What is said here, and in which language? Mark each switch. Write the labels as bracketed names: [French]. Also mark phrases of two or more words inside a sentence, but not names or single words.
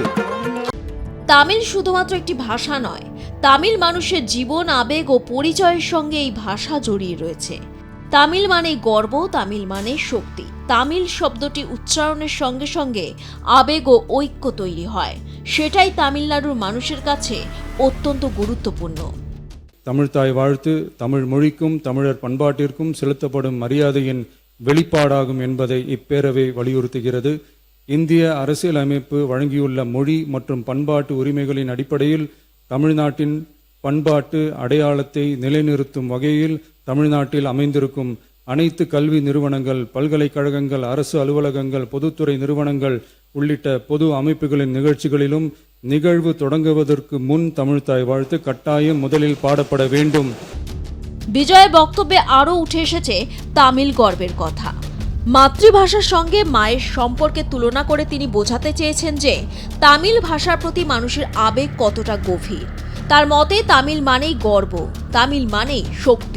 [Bangla] তামিল শুধুমাত্র একটি ভাষা নয়, তামিল মানুষের জীবন, আবেগ ও পরিচয়ের সঙ্গে এই ভাষা জড়িয়ে রয়েছে। তামিল মানে গর্ব, তামিল মানে শক্তি। তামিল শব্দটি উচ্চারণের সঙ্গে সঙ্গে আবেগ ও ঐক্য তৈরি হয়, সেটাই তামিলনাড়ুর মানুষের কাছে অত্যন্ত গুরুত্বপূর্ণ। [Tamil] தமிழ் தாய் வாழ்த்து தமிழ் மொழிக்கும் தமிழர் பண்பாட்டிற்கும் செலுத்தப்படும் மரியாதையின் வெளிப்பாடாகும் என்பதை இப்பேரவை வலியுறுத்துகிறது. இந்திய அரசியலமைப்பு வழங்கியுள்ள மொழி மற்றும் பண்பாட்டு உரிமைகளின் அடிப்படையில் தமிழ்நாட்டின் பண்பாட்டு அடையாளத்தை நிலைநிறுத்தும் வகையில் தமிழ்நாட்டில் அமைந்திருக்கும் அனைத்து கல்வி நிறுவனங்கள், பல்கலைக்கழகங்கள், அரசு அலுவலகங்கள், பொதுத்துறை நிறுவனங்கள் உள்ளிட்ட பொது அமைப்புகளின் நிகழ்ச்சிகளிலும் நிகழ்வு தொடங்குவதற்கு முன் தமிழ் தாய் வாழ்த்து கட்டாயம் முதலில் பாடப்பட வேண்டும்। [Bangla] বিজয়ের বক্তব্যে আরও উঠে এসেছে তামিল গর্বের কথা। মাতৃভাষার সঙ্গে মায়ের সম্পর্কে তুলনা করে তিনি বোঝাতে চেয়েছেন যে তামিল ভাষার প্রতি মানুষের আবেগ কতটা গভীর। তার মতে তামিল মানেই গর্ব, তামিল মানেই শক্তি।